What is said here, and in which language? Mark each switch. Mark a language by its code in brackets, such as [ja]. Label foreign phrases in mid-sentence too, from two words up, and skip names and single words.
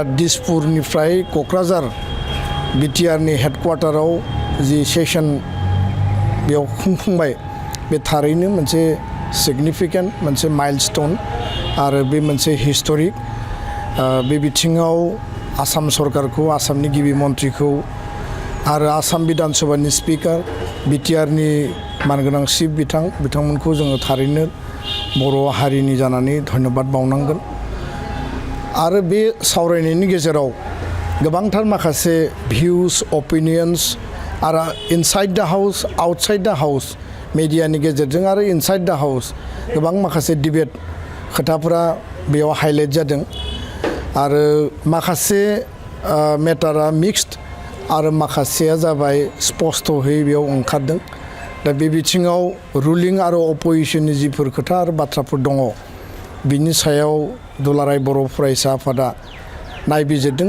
[brx] दिसपुरनिफ्राय क'क्राझार BTRनि हेडक्वार्टाराव जि सेसन बेयाव खुंफुंबाय बे थारैनो मोनसे सिगनिफिकेन्ट मोनसे माइलस्टोन आरो बे मोनसे हिस्टरिक बे बिथिङाव आसाम सरकारखौ आसामनि गिबि मन्थ्रिखौ आरो आसाम विधान सभानि स्पिकार BTRनि मानगोनां चिफ बिथांमोनखौ जोङो थारैनो बर' हारिनि जानानै धन्यबाद बावनांगोन। आरो बे सावरायनायनि गेजेराव गोबांथार माखासे [en] views opinions [brx] आरो [en] inside the house outside the house [brx] मिडियानि गेजेरजों आरो [en] inside the house [brx] गोबां माखासे डिबेट खोथाफोरा बेयाव हाइलाइट जादों आरो माखासे मेटारा मिक्सड आरो माखासेया जाबाय स्पष्टहै बेयाव ओंखारदों। दा बे बिथिङाव रुलिं आरो अपोजिशननि जिफोर खोथा आरो बाथ्राफोर दङ बिनि सायाव दुलाराय बर' फरायसा आफादा नायबिजिरदों।